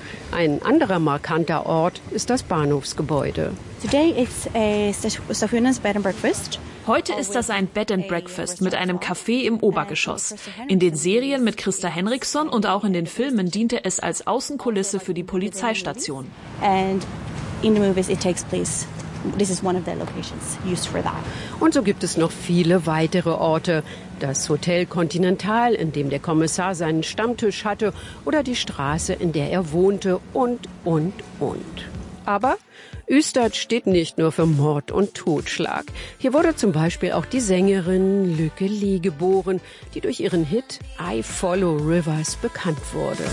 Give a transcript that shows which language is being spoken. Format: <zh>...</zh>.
<de>Ein anderer markanter Ort ist das Bahnhofsgebäude.</de> <en>Today it's a Sofiane's Bed and Breakfast.</en> <de>Heute ist das ein Bed and Breakfast mit einem Café im Obergeschoss. In den Serien mit Krista Henriksson und auch in den Filmen diente es als Außenkulisse für die Polizeistation.</de> <en>And in the movies it takes place. This is one of the locations used for that.</en> <de>Und so gibt es noch viele weitere Orte. Das Hotel Continental, in dem der Kommissar seinen Stammtisch hatte, oder die Straße, in der er wohnte und. Aber Ustad steht nicht nur für Mord und Totschlag. Hier wurde zum Beispiel auch die Sängerin Lykke Lee geboren, die durch ihren Hit I Follow Rivers bekannt wurde.</de>